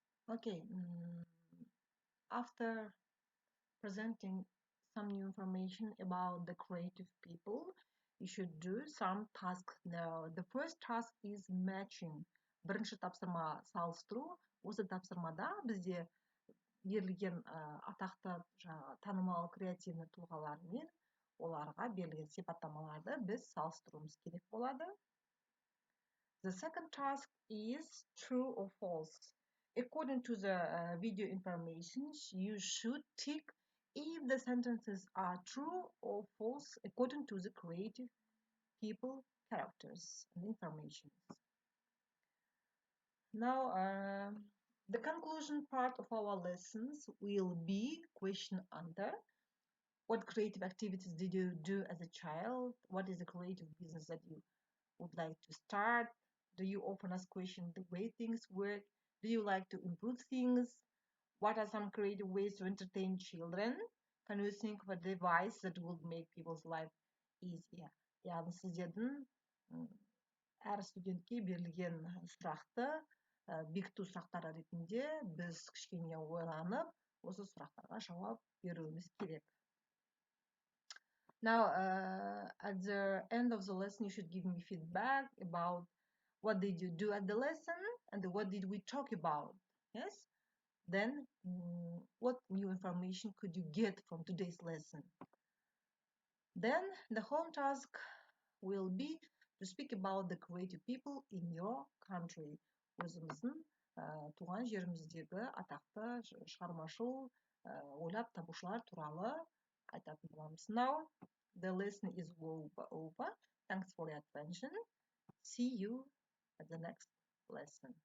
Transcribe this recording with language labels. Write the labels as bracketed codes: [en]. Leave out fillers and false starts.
[en] Okay, after presenting some new information about the creative people, you should do some tasks now. The first task is matching. [kk] Бірінші тапсырма салыстыру. Осы тапсырмада бізде берілген атақты танымал креативный тұлғалар мен оларға берілген сипаттамаларды біз салыстыруымыз керек болады. [en] The second task is true or false. According to the video information, you should tick if the sentences are true or false according to the creative people, characters, and information. Now, the conclusion part of our lessons will be question answer. What creative activities did you do as a child? What is the creative business that you would like to start? Do you often ask questions the way things work? Do you like to improve things? What are some creative ways to entertain children? Can you think of a device that would make people's life easier? [kk] Яғни сіздердің әр студентке берілген сұрақты бекіту сұрақтары ретінде біз кішкене ойланып осы сұрақтарға жауап беруіміз керек. [en] Now, at the end of the lesson, you should give me feedback about what did you do at the lesson and what did we talk about. Yes? Then, what new information could you get from today's lesson? Then, the home task will be to speak about the creative people in your country. [kk] Өзіміздің туған жеріміздегі атақты шығармашыл ойлап табушылар туралы айтатын боламыз. [en] Now, the lesson is over. Thanks for your attention. See you at the next lesson.